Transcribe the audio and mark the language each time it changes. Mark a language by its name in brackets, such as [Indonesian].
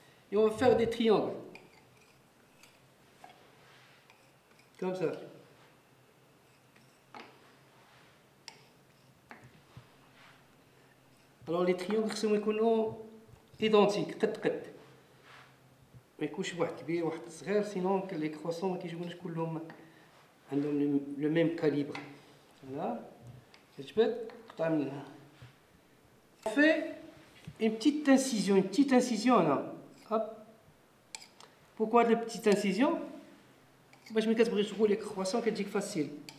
[French] Et on va faire des triangles. Comme ça. Alors les triangles sont identiques. [Arabic] ما يكونش واحد كبير واحد صغير [French] sinon les croissants [Arabic] ما كيجيوش كلهم عندهم [French] le même calibre. Voilà. [Arabic] كتجبد قطعة منها. [French] On fait une petite incision là. Hop. Pourquoi de petites incisions? [Arabic] باش ملي كتبغي تقول لك croissant كتجيك facile.